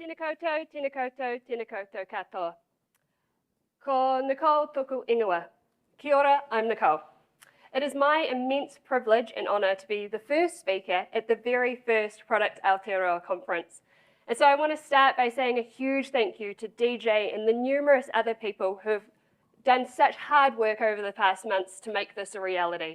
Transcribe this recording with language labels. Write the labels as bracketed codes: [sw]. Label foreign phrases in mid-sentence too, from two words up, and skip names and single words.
[mi] koutou, tēnā koutou, tēnā koutou katoa. Ko Nicole toku ingoa. Kia ora, [en] I'm Nicole. It is my immense privilege and honour to be the first speaker at the very first Product Aotearoa conference. And so I want to start by saying a huge thank you to DJ and the numerous other people who have done such hard work over the past months to make this a reality.